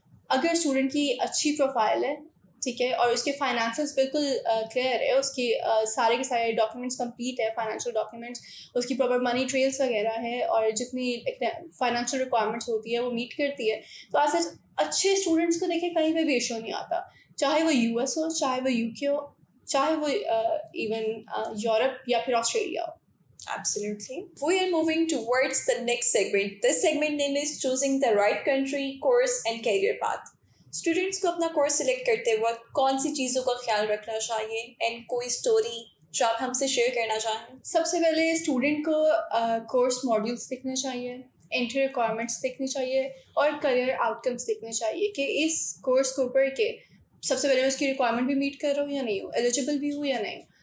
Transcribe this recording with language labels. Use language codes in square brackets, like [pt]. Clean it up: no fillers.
[ur] اگر اسٹوڈنٹ کی اچھی پروفائل ہے, ٹھیک ہے, اور اس کے فائنانسز بالکل کلیئر ہے, اس کی سارے کے سارے ڈاکیومنٹس کمپلیٹ ہے, فائنینشیل ڈاکیومنٹس, اس کی پراپر منی ٹریلس وغیرہ ہے, اور جتنی فائنینشیل ریکوائرمنٹس ہوتی ہے وہ میٹ کرتی ہے, تو ایسے اچھے اسٹوڈنٹس کو دیکھیں کہیں پہ بھی ایشو نہیں آتا, چاہے وہ یو ایس ہو, چاہے وہ یو کے ہو, چاہے وہ ایون یورپ یا پھر Australia ہو. [en] Absolutely. We are moving towards the next segment. This segment name is choosing the right country, course and career path. [ur] Students کو اپنا کورس سلیکٹ کرتے وقت کون سی چیزوں کا خیال رکھنا چاہیے, اینڈ کوئی اسٹوری جو آپ ہم سے شیئر کرنا چاہیں؟ سب سے پہلے اسٹوڈنٹ کو کورس ماڈیولس دیکھنے چاہیے, انٹری ریکوائرمنٹس دیکھنی چاہیے, اور کریئر آؤٹ کمس دیکھنے چاہیے کہ اس کورس کو پڑھ کے سب سے پہلے میں اس کی ریکوائرمنٹ بھی میٹ کر رہا ہوں یا نہیں ہوں, ایلیجیبل بھی ہوں یا نہیں ہوں.